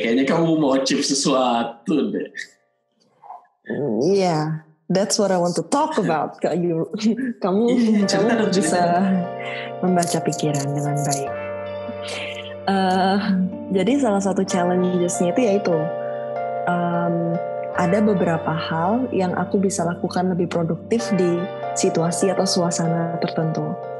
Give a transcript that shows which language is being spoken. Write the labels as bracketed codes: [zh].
[id] Kayaknya kamu mau achieve sesuatu deh. [en] Iya, that's what I want to talk about. [id] Kamu bisa membaca pikiran dengan baik. Jadi salah satu challenges-nya itu yaitu ada beberapa hal yang aku bisa lakukan lebih produktif di situasi atau suasana tertentu.